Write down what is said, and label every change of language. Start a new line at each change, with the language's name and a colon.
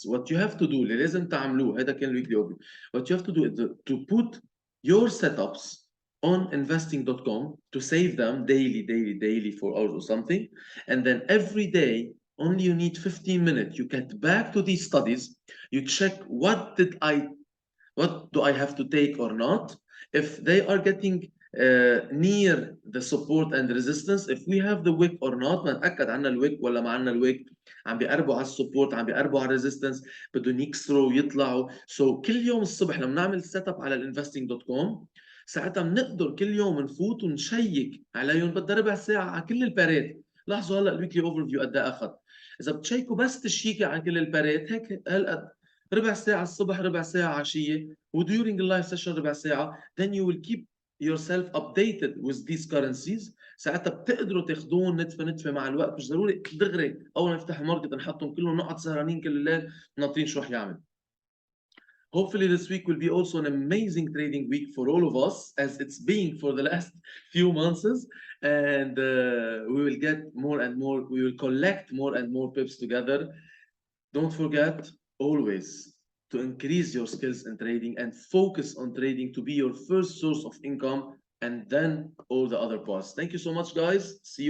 English: What you have to do,
Arabic: اللي لازم تعملوه,
English: هذا كان weekly overview. What you have to do is to put your setups on investing.com to save them daily, 4 hours or something. And then every day, only you need 15 minutes. You get back to these studies. You check what do I have to take or not. If they are getting near the support and resistance, if we have the wick or not.
Arabic: ما نتاكد عنا الويك ولا ما عنا الويك. عم بيقربوا على السبورت، عم بيقربوا على الريزيستنس، بدهم يكسروا ويطلعوا. سو كل يوم الصبح لما نعمل سيت اب على الانفستنج.com ساعتها بنقدر كل يوم نفوت ونشيك عليهم. بدها ربع ساعه على كل البارات. لاحظوا هلا الويكلي اوفر فيو قد ايه اخذ. اذا بتشيكوا بس تشيكي على كل البارات هيك هالقد، ربع ساعه الصبح، ربع ساعه عشيه، وديورينج اللايف سيشن ربع ساعه.
English: then you will keep yourself updated with these currencies.
Arabic: ساعتها بتقدروا تاخذون نتفه مع الوقت. مش ضروري دغري اول ما نفتح الماركت نحطهم كلهم نقعد سهرانين كل الليل ناطرين شو رح يعمل.
English: Hopefully this week will be also an amazing trading week for all of us, as it's been for the last few months, and we will get more and more, we will collect more and more pips together. Don't forget always to increase your skills in trading and focus on trading to be your first source of income, and then all the other parts. Thank you so much, guys. See you.